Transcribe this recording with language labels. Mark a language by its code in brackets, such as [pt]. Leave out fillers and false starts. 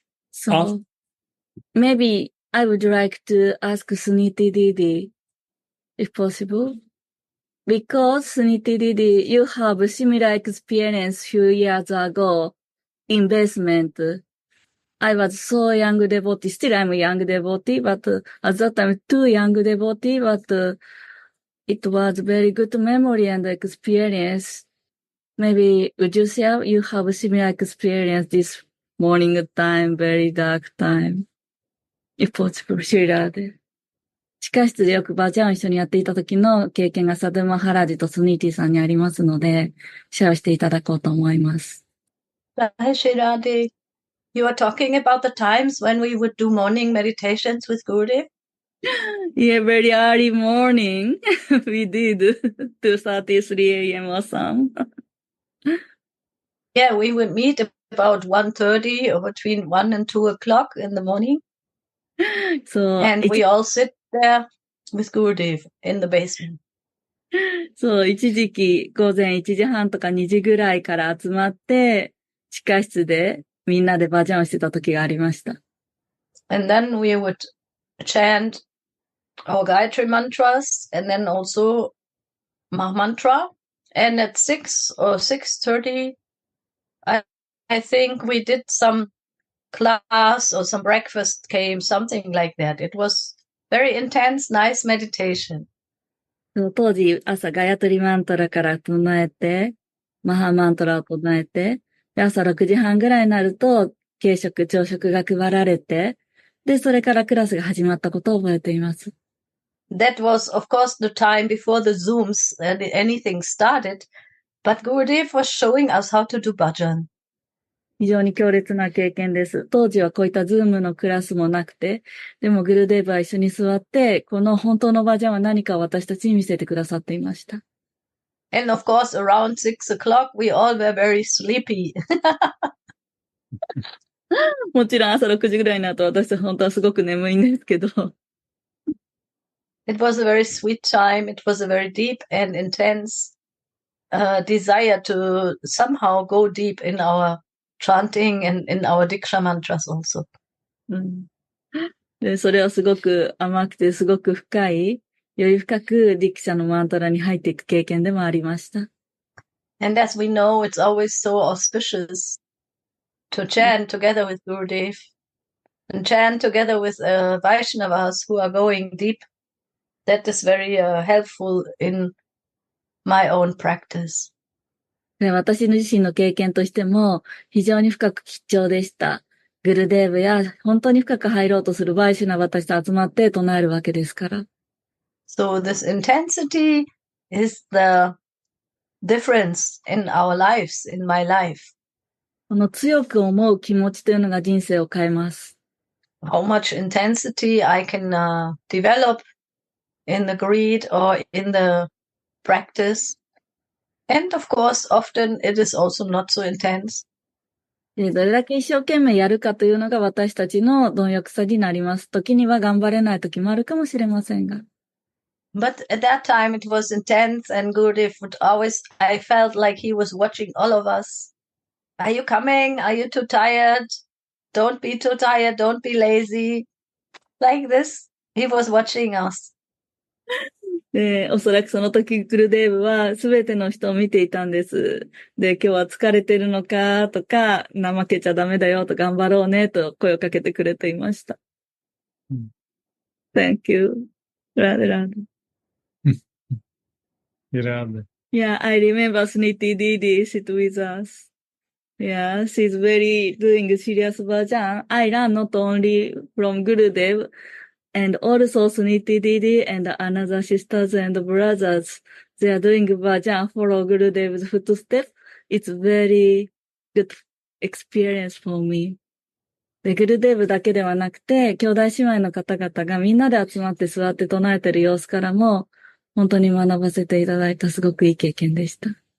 [en] So, maybe I would like to ask Suniti Didi, if possible. Because Suniti Didi, you have similar experience few years ago in basement. I was so young devotee, still I'm a young devotee, but at that time too young devotee, but it was very good memory and experience. Maybe would you say you have similar experience this morning time, very dark time? If possible, [ja] シェラーで。地下室でよくバージャンを一緒にやっていた時の経験がサドゥマハラジとスニーティさんにありますので、シェアしていただこうと思います。 [en] Hi, Shirade. You are talking about the times when we would do morning meditations with Gurudev? Yeah, very early morning. We did 2:33 a.m. or some. Yeah, we would meet about 1:30 or between 1 and 2 o'clock in the morning. And we all sit there with Gurudev in the basement. [ja] そう、一時期午前1時半とか2時ぐらいから集まって、地下室でみんなでバージャンをしてた時がありました。 [en] And then we would chant our Gayatri mantras and then also Maha Mantra. And at 6 or 6:30, I think we did some class or some breakfast came, something like that. It was very intense, nice meditation. [ja] 当時、朝ガヤトリマントラから唱えて、マハマントラを唱えて、で朝6時半ぐらいになると、軽食、朝食が配られて、で、それからクラスが始まったことを覚えています。 [en] That was, of course, the time before the Zooms and anything started, but Gurudev was showing us how to do bhajan. [ja] 非常に強烈な経験です。当時はこういったズームのクラスもなくて、でもグルデーブは一緒に座って、この本当のバージャンは何かを私たちに見せてくださっていました。 [en] And of course, around 6 o'clock, we all were very sleepy. [ja] もちろん朝6時ぐらいになると私たち本当はすごく眠いんですけど。 [en] It was a very sweet time. It was a very deep and intense desire to somehow go deep in our chanting and in our Diksha mantras also. [ja] で、それはすごく甘くてすごく深い、より深くディクシャのマントラに入っていく経験でもありました。 [en] And as we know, it's always so auspicious to chant together with Gurudev. and chant together with Vaishnavas who are going deep. That is very helpful in my own practice. [ja] で、私の自身の経験としても非常に深く貴重でした。グルデーブや本当に深く入ろうとするバイシュナ私と集まって唱えるわけですから。 [en] So this intensity is the difference in our lives, in my life. [ja] この強く思う気持ちというのが人生を変えます。 [en] How much intensity I can develop in the greed or in the practice. And of course, often it is also not so intense. [ja] で、どれだけ一生懸命やるかというのが私たちの貪欲さになります。時には頑張れない時もあるかもしれませんが。 [en] But at that time it was intense and Gurudev would always, I felt like he was watching all of us. Are you coming? Are you too tired? Don't be too tired. Don't be lazy. Like this. He was watching us. [ja] で、おそらくその時グルデーブは全ての人を見ていたんです。で、今日は疲れてるのかとか、怠けちゃダメだよと頑張ろうねと声をかけてくれていました。 [en] Thank you. Radha. Radha. Yeah, I remember Sniti Didi sit with us. Yeah, she's very doing serious bhajan. I learn not only from Gurudev, and also Sniti Didi and another sisters and brothers. They are doing bhajan, follow Gurudev's footsteps. It's very good experience for me. [ja] で、グルデーブだけではなくて、兄弟姉妹の方々がみんなで集まって座って唱えている様子からも、本当に学ばせていただいたすごくいい経験でした。